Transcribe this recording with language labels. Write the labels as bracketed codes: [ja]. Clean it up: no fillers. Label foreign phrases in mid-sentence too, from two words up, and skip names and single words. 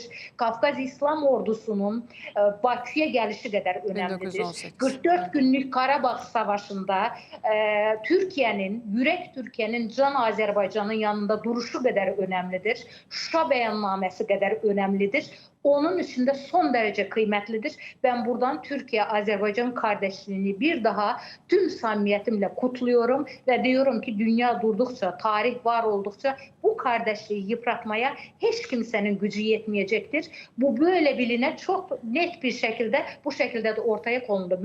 [az] Qafqaz İslam Ordusunun Bakıya gəlişi qədər önəmlidir. 1918. 44 günlük Qarabağ Savaşında Yürək Türkiyənin Can Azərbaycanın yanında duruşu qədər önəmlidir. Şuşa bəyannaməsi qədər önəmlidir. Onun içində son dərəcə qiymətlidir. [tr] Ben buradan Türkiye-Azerbaycan kardeşliğini bir daha tüm samimiyetimle kutluyorum ve diyorum ki dünya durdukça, tarih var oldukça bu kardeşliği yıpratmaya hiç kimsenin gücü yetmeyecektir. Bu böyle biline çok net bir şekilde bu şekilde de ortaya konuldu.